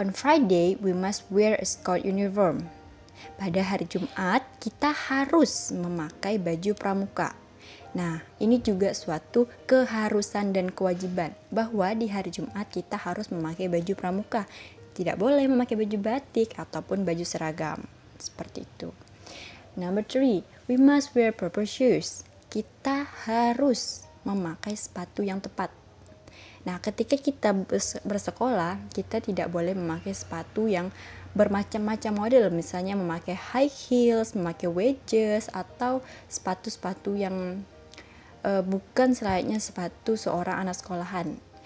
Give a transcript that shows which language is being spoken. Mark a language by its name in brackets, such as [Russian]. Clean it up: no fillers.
[English] On Friday, we must wear a school uniform. [Indonesian] Pada hari Jumat, kita harus memakai baju pramuka. Nah, ini juga suatu keharusan dan kewajiban bahwa di hari Jumat kita harus memakai baju pramuka. Tidak boleh memakai baju batik ataupun baju seragam. Seperti itu. [English] Number 3, we must wear proper shoes. [Indonesian] Kita harus memakai sepatu yang tepat. Nah, ketika kita bersekolah, kita tidak boleh memakai sepatu yang bermacam-macam model, misalnya memakai high heels, memakai wedges, atau sepatu-sepatu yang bukan selayaknya sepatu seorang anak sekolahan.